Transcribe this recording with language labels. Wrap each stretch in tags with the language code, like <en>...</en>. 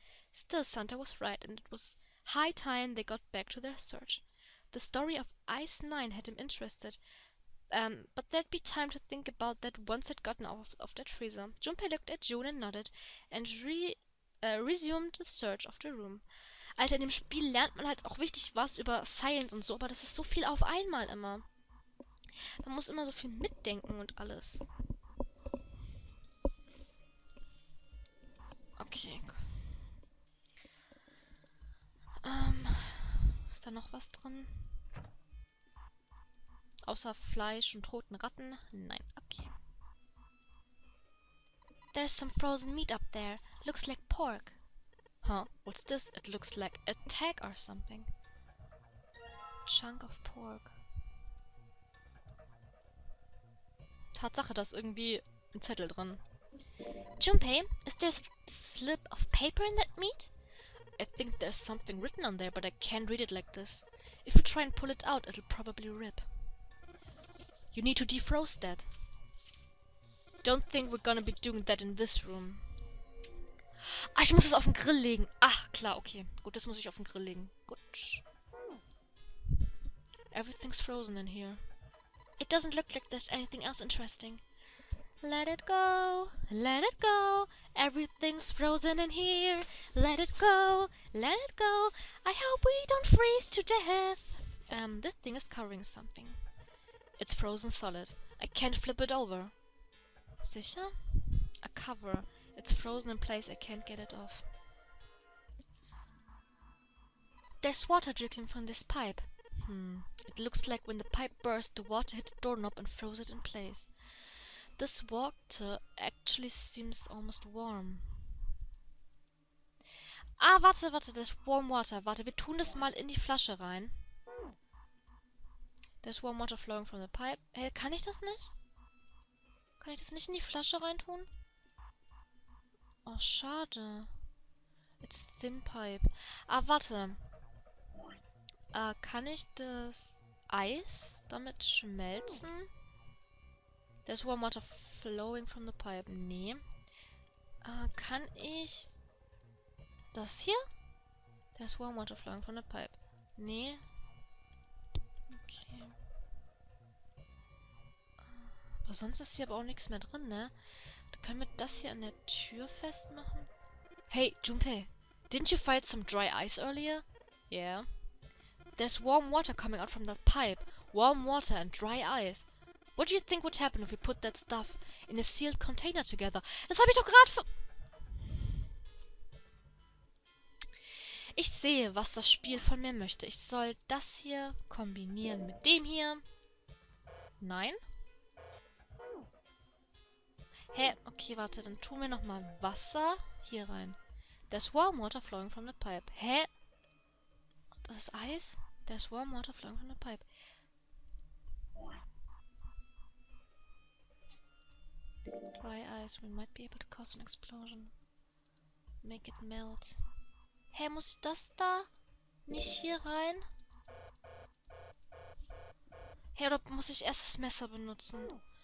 <en>Still, Santa was right, and it was high time they got back to their search. The story of Ice 9 had him interested, but there'd be time to think about that once they'd gotten out of that freezer. Junpei looked at June and nodded, and resumed the search of the room.</en> <de>Alter, in dem Spiel lernt man halt auch richtig was über Science und so, aber das ist so viel auf einmal immer. Man muss immer so viel mitdenken und alles. Okay. Ist da noch was drin? Außer Fleisch und toten Ratten? Nein, okay.</de> <en>There's some frozen meat up there. Looks like pork. Huh, what's this? It looks like a tag or something. Chunk of pork.</en> <de>Tatsache, da ist irgendwie ein Zettel drin.</de> <en>Junpei, is there a slip of paper in that meat? I think there's something written on there, but I can't read it like this. If we try and pull it out, it'll probably rip. You need to defrost that. Don't think we're gonna be doing that in this room.</en> <de>Ah, ich muss es auf den Grill legen. Ah, klar, okay. Gut, das muss ich auf den Grill legen. Gut.</de> <en>Everything's frozen in here. It doesn't look like there's anything else interesting. Let it go, let it go. Everything's frozen in here. Let it go, let it go. I hope we don't freeze to death. This thing is covering something. It's frozen solid. I can't flip it over.</en> <de>Sicher?</de> <en>A cover. It's frozen in place. I can't get it off. There's water dripping from this pipe. It looks like when the pipe burst, the water hit the doorknob and froze it in place. This water actually seems almost warm.</en> <de>Ah, warte,</de> <en>there's warm water.</en> <de>Warte, wir tun das mal in die Flasche rein.</de> <en>There's warm water flowing from the pipe.</en> <de>Hey, kann ich das nicht? Kann ich das nicht in die Flasche reintun? Oh, schade.</de> <en>It's thin pipe.</en> <de>Ah, warte. Kann ich das Eis damit schmelzen?</de> <en>There's warm water flowing from the pipe.</en> <de>Nee. Kann ich das hier?</de> <en>There's warm water flowing from the pipe.</en> <de>Nee. Okay. Aber sonst ist hier aber auch nichts mehr drin, ne? Dann können wir das hier an der Tür festmachen.</de> <en>Hey, Junpei, didn't you find some dry ice earlier? Yeah. There's warm water coming out from that pipe. Warm water and dry ice. What do you think would happen if we put that stuff in a sealed container together?</en> <de>Das habe ich doch gerade Ich sehe, was das Spiel von mir möchte. Ich soll das hier kombinieren mit dem hier. Nein? Hä? Okay, warte. Dann tun wir nochmal Wasser hier rein.</de> <en>There's warm water flowing from the pipe.</en> <de>Hä? Das ist Eis?</de> <en>There's warm water flowing from the pipe. Dry ice. We might be able to cause an explosion. Make it melt.</en> <de>Hä, muss ich das da nicht hier rein? Hä, oder muss ich erst das Messer benutzen?</de>